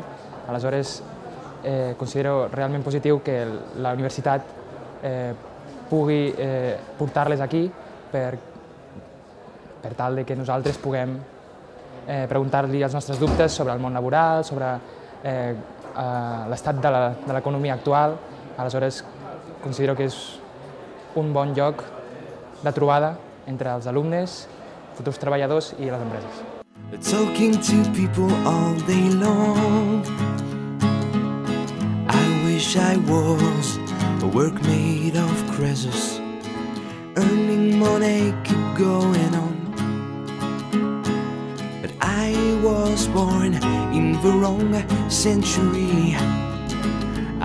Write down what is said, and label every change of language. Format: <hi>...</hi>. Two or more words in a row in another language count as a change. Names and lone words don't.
<ca>Aleshores, considero realment positiu que la universitat pugui portar-les aquí per tal que nosaltres puguem preguntar-li els nostres dubtes sobre el món laboral, sobre l'estat de l'economia actual. Aleshores, considero que és un bon lloc de trobada entre els alumnes, futurs treballadors i les empreses.</ca> <en>Talking to people all day long. I wish I was a workmate of Croesus, earning money, keep going on. But I was born in the wrong century.</en>